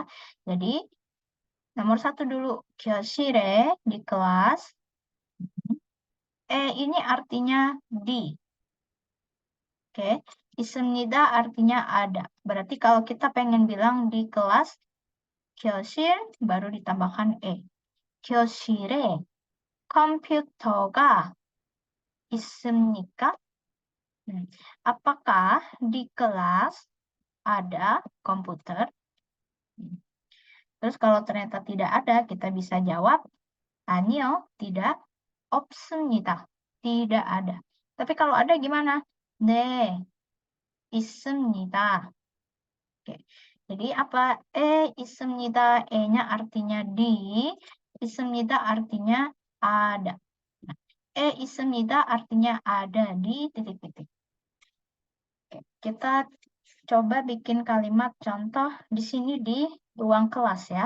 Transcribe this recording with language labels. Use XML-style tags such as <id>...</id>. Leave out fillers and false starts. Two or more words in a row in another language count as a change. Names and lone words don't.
<id>Jadi nomor 1 dulu, 교실에 di kelas. ini artinya di. Oke, 있습니다 artinya ada. Berarti kalau kita pengen bilang di kelas, 교실 baru ditambahkan e.</id> <ko>교실에 컴퓨터가 있습니까?</ko> <id>Apakah di kelas ada komputer? Terus kalau ternyata tidak ada, kita bisa jawab, 아니요, tidak, 없습니다. Tidak ada. Tapi kalau ada gimana?</id> <ko>네, 있습니다.</ko> <id>Oke. Jadi apa? 있습니다. E-nya artinya di, 있습니다 artinya ada. Nah, 있습니다 artinya ada di titik-titik. Oke, kita coba bikin kalimat contoh di sini di ruang kelas ya.</id>